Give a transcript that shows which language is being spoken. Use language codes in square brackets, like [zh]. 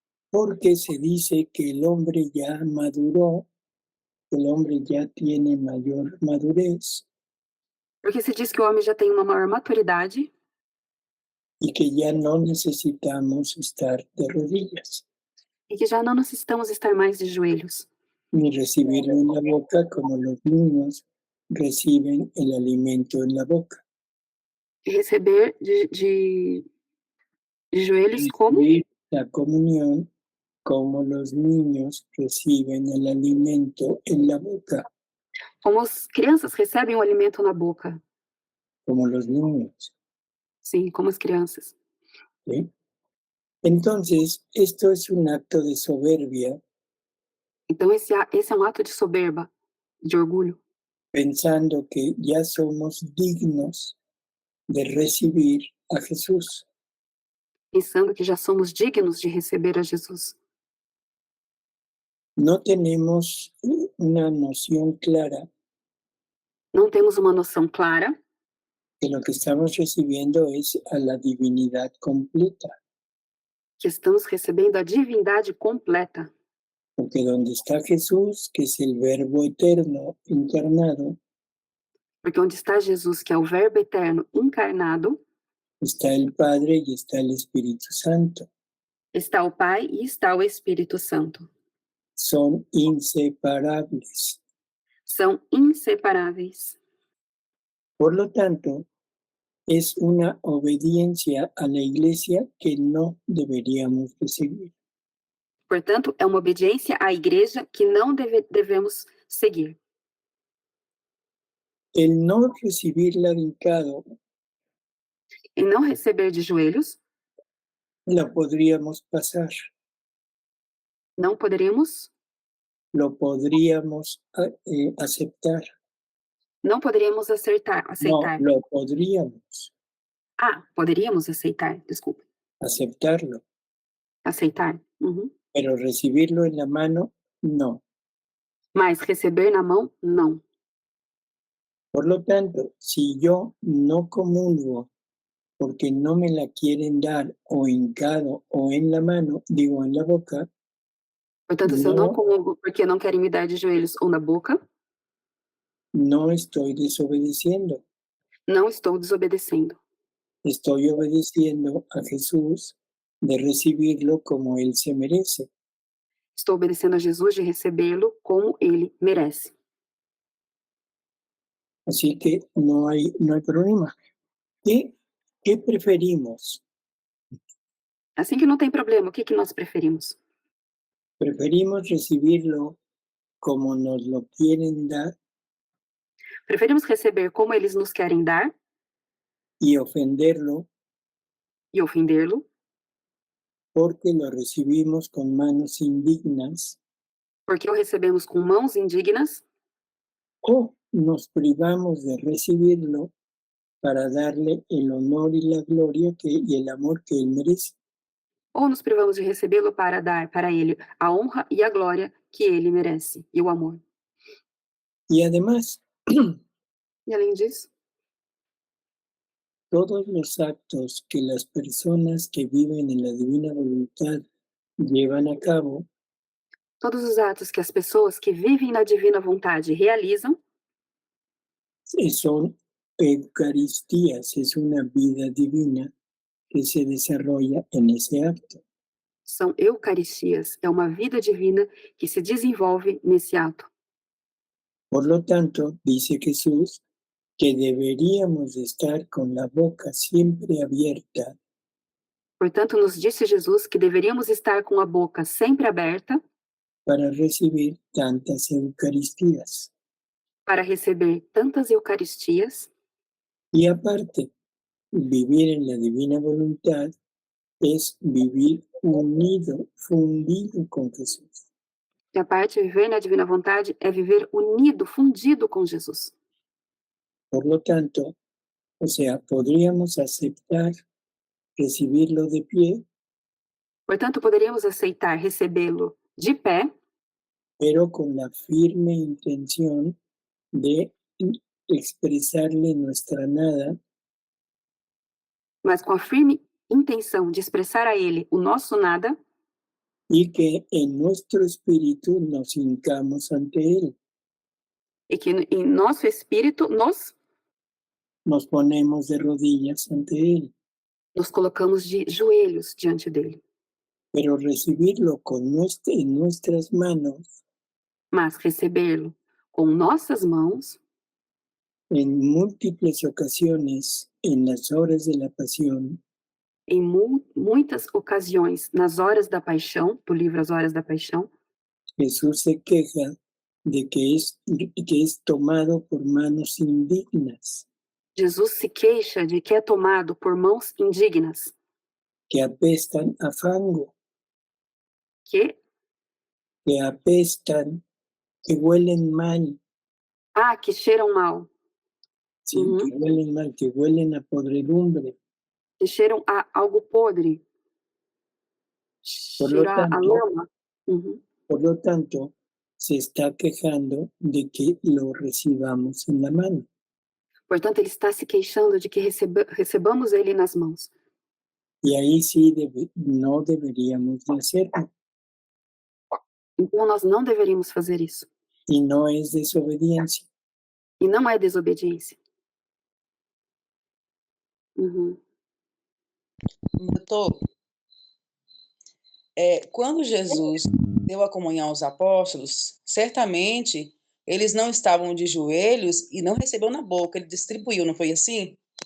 [es] porque se dice que el hombre ya maduró, el hombre ya tiene mayor madurez [pt] porque se diz que o homem já tem uma maior maturidade [es] y que ya no necesitamos estar de rodillas [pt] e que já não necessitamos estar mais de joelhos, [es] ni recibirlo en la boca como los niños reciben el alimento en la boca. [pt] e receber de joelhos como [es] Recibir la comunión como los niños reciben el alimento en la boca, [pt] as crianças recebem o alimento na boca, [es] como los niños. [pt] Sim, como as crianças. [es] ¿sí? Entonces, esto es un acto de soberbia, [pt] Então, esse é um ato de soberba, de orgulho, [es] pensando que ya somos dignos de recibir a Jesús. [pt] pensando que já somos dignos de receber a Jesus. [es] No tenemos una noción clara [pt] Não temos uma noção clara [es] que lo que estamos recibiendo es a la divinidad completa, [pt] que estamos recebendo a divindade completa. [es] porque donde está Jesús, que es el Verbo eterno encarnado, [pt] Porque onde está Jesus, que é o Verbo eterno encarnado, [es] está el Padre y está el Espíritu Santo. [pt] está o Pai e está o Espírito Santo. [es] Son inseparables. [pt] São inseparáveis. [es] Por lo tanto, es una obediencia a la Iglesia que no deberíamos recibir. [pt] Portanto, é uma obediência à igreja que não devemos seguir. [es] El no recibirla hincado [pt] Em não receber de joelhos, [es] la podríamos pasar, [pt] não poderíamos [es] lo podríamos aceptar. [pt] Não poderíamos aceitar. [es] No, lo podríamos [pt] Poderíamos aceitar, desculpa. [es] aceptarlo, [pt] Aceitar. Uhum. [es] pero recibirlo en la mano, no. [pt] Mas receber na mão, não. [es] Por lo tanto, si yo no comulgo porque no me la quieren dar o hincado o en la mano, digo en la boca, [pt] Portanto, se eu não [es] no, [pt] comungo porque não querem me dar de joelhos ou na boca, [es] no estoy desobedeciendo, [pt] não estou desobedecendo. [es] estoy obedeciendo a Jesús de recibirlo como Él se merece. [pt] Estou obedecendo a Jesus de recebê-lo como ele merece. [es] Así que no hay problema. ¿Qué preferimos? [pt] Assim que não tem problema, o que nós preferimos? [es] ¿Preferimos recibirlo como nos lo quieren dar [pt] Preferimos receber como eles nos querem dar [es] y ofenderlo [pt] e ofendê-lo, [es] porque lo recibimos con manos indignas, [pt] porque o recebemos com mãos indignas, [es] o nos privamos de recibirlo para darle el honor y la gloria y el amor que Él merece? [pt] ou nos privamos de recebê-lo para dar para ele a honra e a glória que ele merece, e o amor. [es] Y además, [pt] E além disso, [es] todos los actos que las personas que viven en la divina voluntad llevan a cabo [pt] todos os atos que as pessoas que vivem na divina vontade realizam [es] son Eucaristías, es una vida divina que se desarrolla en ese acto. [pt] são eucaristias, é uma vida divina que se desenvolve nesse ato. [es] Por lo tanto, dice Jesús que deberíamos estar con la boca siempre abierta [pt] Portanto, nos disse Jesus que deveríamos estar com a boca sempre aberta [es] para recibir tantas Eucaristías. [pt] para receber tantas eucaristias. [es] Y aparte, vivir en la divina voluntad es vivir unido, fundido con Jesús. [pt] E a parte, viver na divina vontade é viver unido, fundido com Jesus. [es] Por lo tanto, o sea, podríamos aceptar recibirlo de pie, [pt] Portanto, poderíamos aceitar recebê-lo de pé, [es] pero con la firme intención de expresarle nuestra nada [pt] mas com a firme intenção de expressar a ele o nosso nada [es] y que en nuestro espíritu nos hincamos ante Él, [pt] e que em nosso espírito [es] nos ponemos de rodillas ante Él, [pt] nos colocamos de joelhos diante dele. [es] pero recibirlo en nuestras manos [pt] Mas recebê-lo com nossas mãos, [es] en múltiples ocasiones en las horas de la pasión, [pt] em muitas ocasiões, nas horas da paixão, do livro As Horas da Paixão, [es] Jesús se queja de que es tomado por manos indignas. [pt] Jesus se queixa de que é tomado por mãos indignas, [es] que apestan a fango, [pt] que [es] que apestan, que huelen mal, [pt] que cheiram mal, [es] ¿sí? Uhum. Que huelen mal, que huelen a podredumbre. [pt] que cheiram a algo podre, [es] Por lo [pt] cheira a [es] tanto, [pt] lama. Uhum. [es] por lo tanto, se está quejando de que lo recibamos en la mano. [pt] Portanto, ele está se queixando de que recebamos ele nas mãos. [es] Y ahí sí no deberíamos de hacerlo. [pt] Então, nós não deveríamos fazer isso. [es] Y no es desobediencia. [pt] E não é desobediência. Uhum. Doutor, quando Jesus deu a comunhão aos apóstolos, certamente eles não estavam de joelhos e não recebeu na boca, ele distribuiu, não foi assim?